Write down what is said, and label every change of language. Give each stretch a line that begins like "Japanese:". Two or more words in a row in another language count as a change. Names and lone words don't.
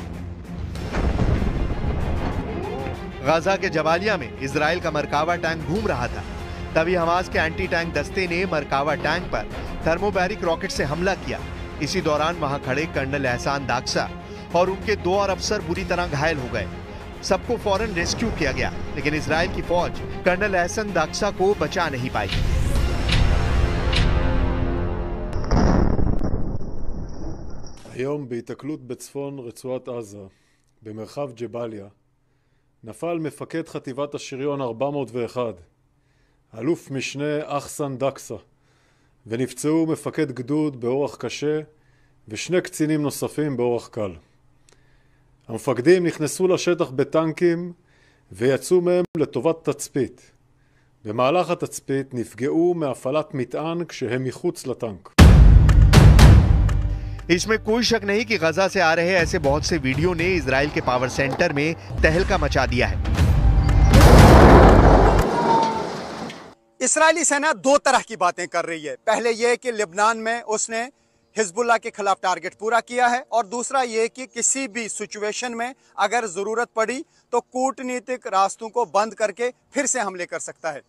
Hindi: गाजा के जबालिया में इजराइल का मरकावा टैंक घूम रहा था, तभी हमास के
English: anti tank
Hindi: दस्ते ने मरकावा टैंक पर थर्मोबैरिक रॉकेट से हमला किया। इसी दौरान वहां खड़े कर्नल एहसान दाक्सा और उनके 2 और अफसर बुरी तरह घायल हो गए। सबको फौरन रेस्क्यू किया गया, लेकिन इजराइल की फौज कर्नल एहसन दाक्सा को बचा नहीं पाई।
Hebrew: היום בהיתקלות בצפון רצועת עזה, במרחב ג'באליה, נפל מפקד חטיבת השריון 401, אלוף משנה אחסן דקסה, ונפצעו מפקד גדוד באורח קשה ושני קצינים נוספים באורח קל. המפקדים נכנסו לשטח בטנקים ויצאו מהם לטובת תצפית. במהלך התצפית נפגעו מהפעלת מטען כשהם מחוץ לטנק.
Hindi: इसमें कोई शक नहीं कि गाजा से आ रहे ऐसे बहुत से वीडियो ने इजराइल के
English: power center
Hindi: में तहलका मचा दिया है। इस्राएली सेना 2 तरह की बातें कर रही है। पहले यह कि लेबनान में उसने हिजबुल्लाह के खिलाफ टारगेट पूरा किया है, और दूसरा ये कि किसी भी सिचुएशन में अगर जरूरत पड़ी तो कूटनीतिक रास्तों को बंद करके फिर से हमले कर सकता है।